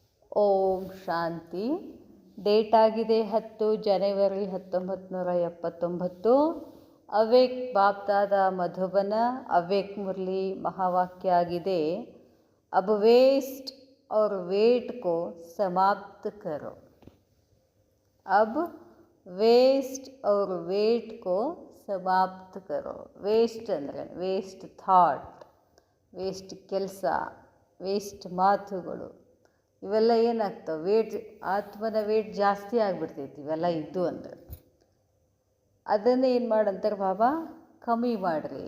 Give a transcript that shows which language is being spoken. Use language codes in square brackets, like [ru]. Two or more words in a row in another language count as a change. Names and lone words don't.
[kn] ಓಂ ಶಾಂತಿ. ಡೇಟ್ ಆಗಿದೆ 10 ಜನವರಿ 1979. ಅವೇಕ್ ಬಾಪ್ದಾದ ಮಧುಬನ ಅವೇಕ್ ಮುರಳಿ ಮಹಾವಾಕ್ಯ ಆಗಿದೆ, [hi] अब वेस्ट और वेट को समाप्त करो. अब वेस्ट और वेट को समाप्त करो. [kn] ವೇಸ್ಟ್ ಅಂದರೆ [en] waste thought, [kn] ವೇಸ್ಟ್ ಕೆಲಸ, ವೇಸ್ಟ್ ಮಾತುಗಳು, ಇವೆಲ್ಲ ಏನಾಗ್ತವೆ, ವೇಟ್ ಆತ್ಮನ ವೇಟ್ ಜಾಸ್ತಿ ಆಗಿಬಿಡ್ತೈತಿ ಇವೆಲ್ಲ ಇದ್ದು ಅಂದರೆ. ಅದನ್ನು ಏನು ಮಾಡಂತಾರೆ ಬಾಬಾ, ಕಮ್ಮಿ ಮಾಡಿರಿ.